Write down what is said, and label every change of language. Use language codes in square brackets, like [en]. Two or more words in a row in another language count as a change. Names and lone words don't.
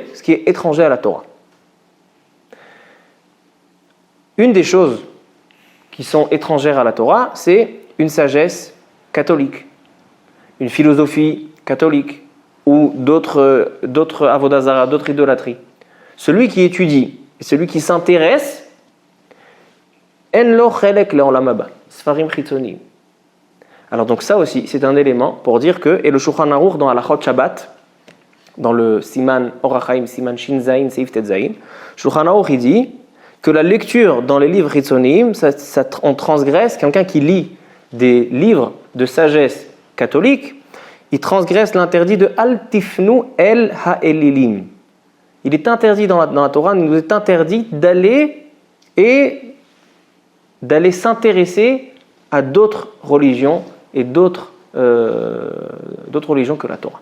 [fr] Ce qui est étranger à la Torah. Une des choses qui sont étrangères à la Torah, c'est une sagesse catholique, une philosophie catholique ou d'autres avodazara, d'autres idolâtries. Celui qui étudie et celui qui s'intéresse, [he] אין לו חלק לעולם הבא, ספרים חיצוניים. Alors donc ça aussi, c'est un élément pour dire que, et le Shulchan Aruch dans Halachot Shabbat, dans le Siman Orach Chaim, סימן ש"ז, סעיף ט"ז, Shulchan Aruch il dit que la lecture dans les livres chitzonim, on transgresse, quelqu'un qui lit des livres de sagesse catholique, il transgresse l'interdit de אל תפנו אל האלילים. [fr] Il est interdit dans la Torah, il nous est interdit d'aller s'intéresser à d'autres religions et d'autres religions que la Torah.